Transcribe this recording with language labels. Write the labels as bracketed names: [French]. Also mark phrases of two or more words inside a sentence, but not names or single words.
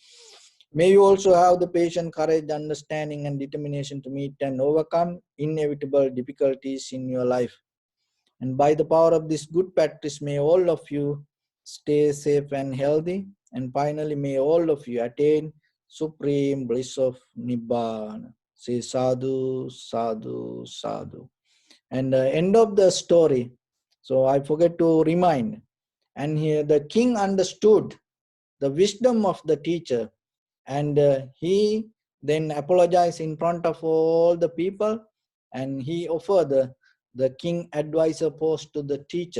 [English] May you also have the patience, courage, understanding and determination to meet and overcome inevitable difficulties in your life. And by the power of this good practice, may all of you stay safe and healthy. And finally, may all of you attain supreme bliss of Nibbana. Say [Pali] sadhu, sadhu, sadhu. [English] And end of the story. So I forget to remind. And here the king understood the wisdom of the teacher, and he then apologized in front of all the people, and he offered the king advisor post to the teacher.